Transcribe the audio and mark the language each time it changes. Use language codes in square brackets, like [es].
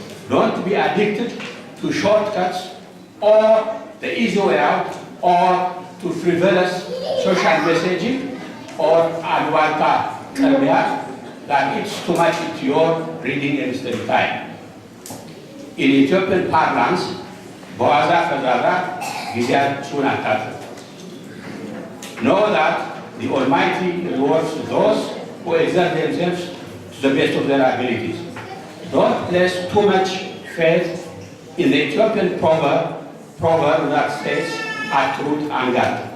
[en] Don't be addicted to shortcuts or the easy way out or to frivolous social messaging or alubalta that eats too much into your reading and study time. In Ethiopian parlance, [am] በዋዛ ፈዛዛ ጊዜያችሁን አታጥፉ. [en] Know that the Almighty rewards those who exert themselves to the best of their abilities. Don't place too much faith in the Ethiopian proverb that states, [am] "Atrut angat."